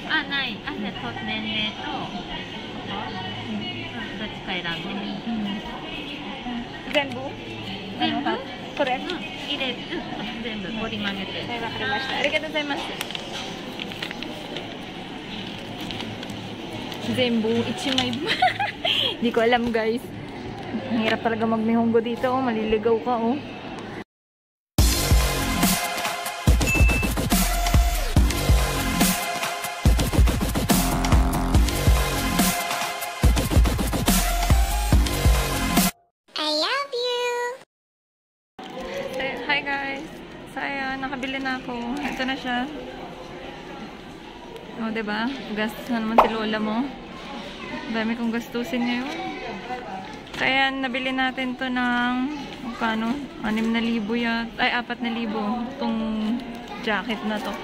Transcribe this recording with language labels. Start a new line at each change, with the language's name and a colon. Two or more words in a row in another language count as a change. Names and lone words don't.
Japanese: あ、ない。あ、じゃあ年齢とここ、どっちか選んでみ。全部？全部？これ？入れる。全部折り曲げて。はい、わかりました。ありがとうございます。全部、1枚...
Filipino: Hindi ko alam, guys. Ang hirap talaga mag-Nihongo dito, oh. Maliligaw ka,
English: oh. I love you! Hi,
Filipino: guys. So, ayan, nakabili na ako. Ito na siya. O, diba? Gastos na naman si lola mo. Dami kong gastusin ngayon. So, ayan, nabili natin to ng kano? 6,000 yan. Ay, 4,000. Itong jacket na to.